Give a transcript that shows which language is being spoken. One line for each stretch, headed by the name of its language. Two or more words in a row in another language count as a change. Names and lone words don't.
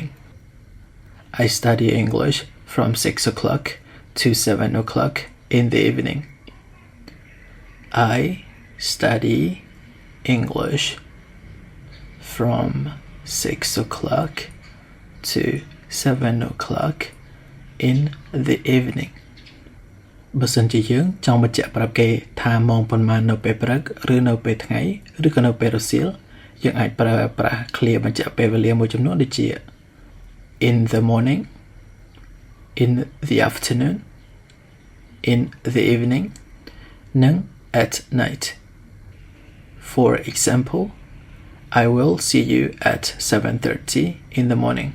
English: I study English from 6 o'clock to 7 o'clock in the evening. I study English from 6 o'clock to 7 o'clock in the evening
Khmer: បើសិនជាយើងច ង់បញ្ជាក់ប្រាប់គេថាម៉ោងប៉ុន្មាននៅពេលព្រឹកឬនៅពេលថ្ងៃឬក៏នៅពេលរសៀលយើងអាចប្រើប្រាស់ clear បញ្ជាក់ពេលវេលាមួយចំនួនដូចជា
English: in the morning in the afternoon in the evening
Khmer: និង
English: at night For example I will see you at 7:30 in the morning.